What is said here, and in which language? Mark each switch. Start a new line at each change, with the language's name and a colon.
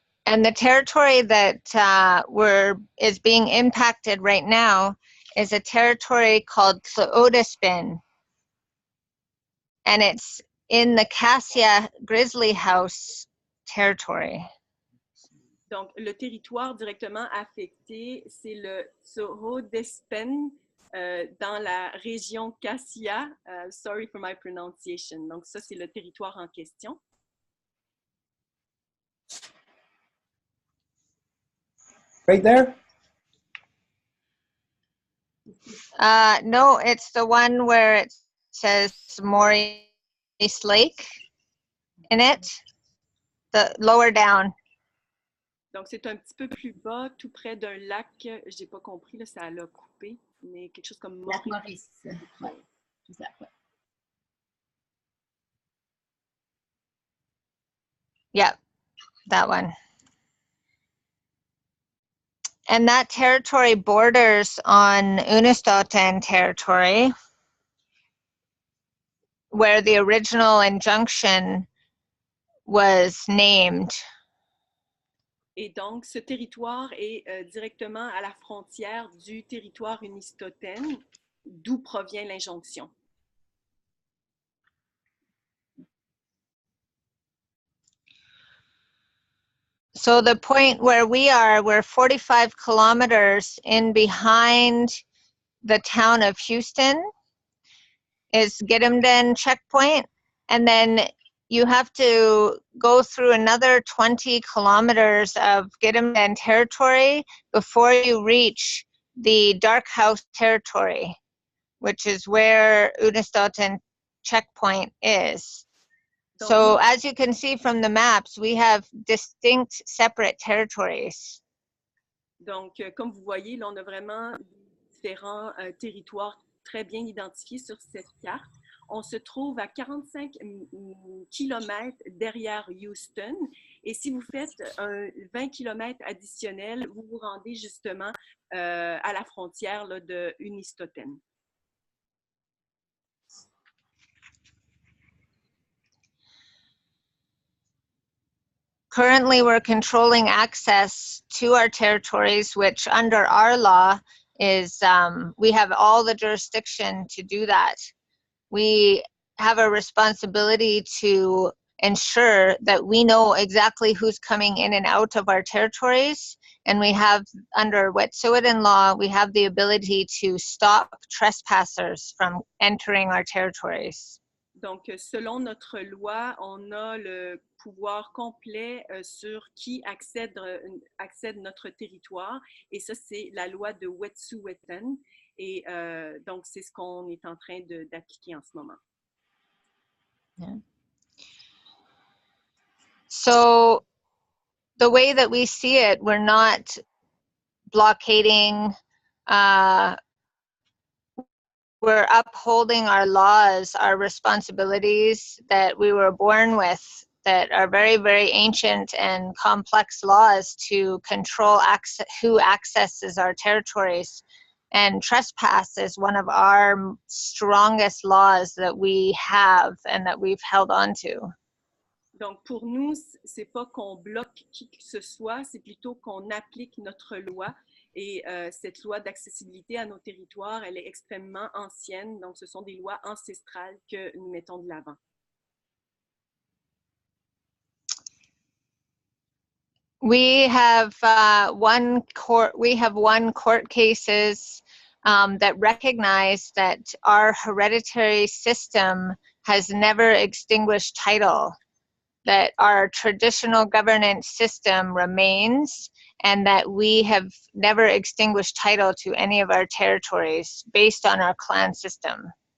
English: And the territory that is being impacted right now is a territory called Tlaotispin. And it's in the Cassia Grizzly House territory.
French: Donc, le territoire directement affecté, c'est le Tlaotispin dans la région Cassia.
English: Sorry for my pronunciation.
French: Donc, ça, c'est le territoire en question.
English: Right there? No, it's the one where it says Maurice Lake in it, the lower down.
French: Donc, c'est un petit peu plus bas, tout près d'un lac. Je n'ai pas compris, là, ça l'a coupé, mais quelque chose comme Lac Maurice. Ouais, c'est ça, ouais.
English: Yep, that one. And that territory borders on Unistoten territory, where the original injunction was named.
French: Et donc, ce territoire est directement à la frontière du territoire Unistoten, d'où provient l'injonction.
English: So the point where we're 45 kilometers in behind the town of Houston is Gidimden checkpoint, and then you have to go through another 20 kilometers of Gidimden territory before you reach the Dark House territory, which is where Unistoten checkpoint is. So as you can see from the maps, we have distinct separate territories.
French: Donc, comme vous voyez, là, on a vraiment différents territoires très bien identifiés sur cette carte. On se trouve à 45 km derrière Houston. Et si vous faites 20 km additionnels, vous vous rendez justement à la frontière là, de Unistoten.
English: Currently, we're controlling access to our territories, which under our law is, we have all the jurisdiction to do that. We have a responsibility to ensure that we know exactly who's coming in and out of our territories. And we have, under Wet'suwet'en law, we have the ability to stop trespassers from entering our territories.
French: Donc, selon notre loi, on a le pouvoir complet sur qui accède notre territoire. Et ça, c'est la loi de Wet'suwet'en. Et donc, c'est ce qu'on est en train d'appliquer en ce moment.
English: Yeah. So, the way that we see it, we're not blockading, we're upholding our laws, our responsibilities that we were born with, that are very, very ancient and complex laws to control who accesses our territories. And trespass is one of our strongest laws that we have and that we've held on to.
French: Donc, pour nous, c'est pas qu'on bloque qui que ce soit, c'est plutôt qu'on applique notre loi. Et cette loi d'accessibilité à nos territoires, elle est extrêmement ancienne. Donc, ce sont des lois ancestrales que nous mettons de l'avant.
English: We have one court cases that recognize that our hereditary system has never extinguished title, that our traditional governance system remains, and that we have never extinguished title to any of our territories based on our clan system.